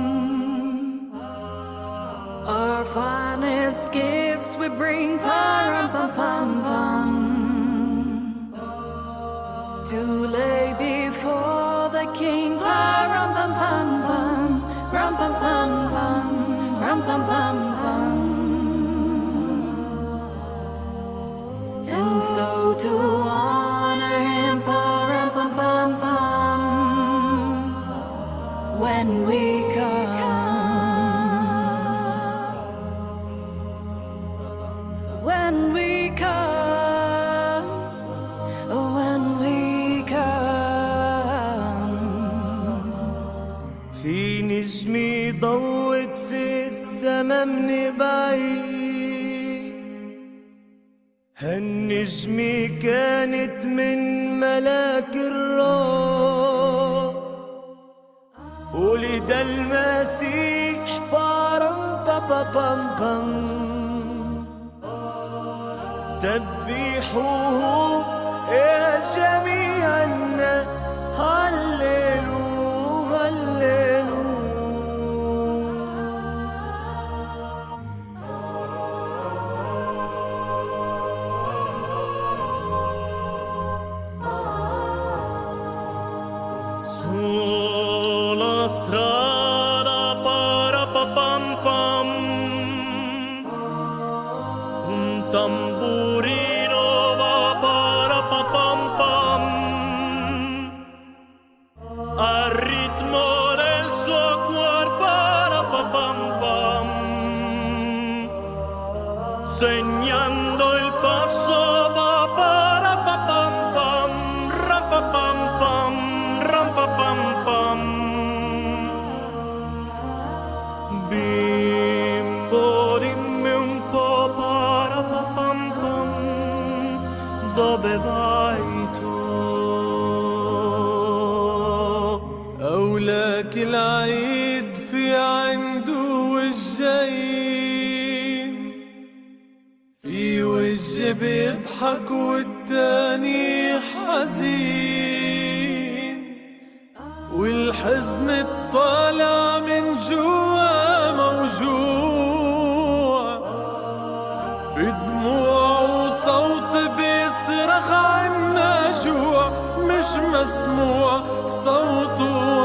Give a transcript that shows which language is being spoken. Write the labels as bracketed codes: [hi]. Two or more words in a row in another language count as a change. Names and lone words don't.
[en] Our finest gifts we bring, param pam pam pam, to lay before the king, param pam pam pam, ram pam pam pam. Ram pam pam pam, and so to honor him, ram pam pam pam, when we come, when we come, when we come. [ar] في نجمي ضوت في السما من بعيد، هالنجمة كانت من ملاك الرب، ولد المسيح بارم بابا بام بام، سبحوه يا جميع الناس، هللويا هللويا. [it] Sulla strada parapapam pam, un tamburino va parapapam pam, al ritmo del suo cuor parapapam pam, segnando il passo va parapapam pam, rapapam pam. Pam pam, bimbo dimmi un po' parapapam pam, dove vai tu? [ar] أولاك العيد في عنده وجهين، في وجه بيضحك والتاني حزين، والحزن الطالع من جوا موجوع، في دموع وصوت بيصرخ عنا جوع، مش مسموع صوته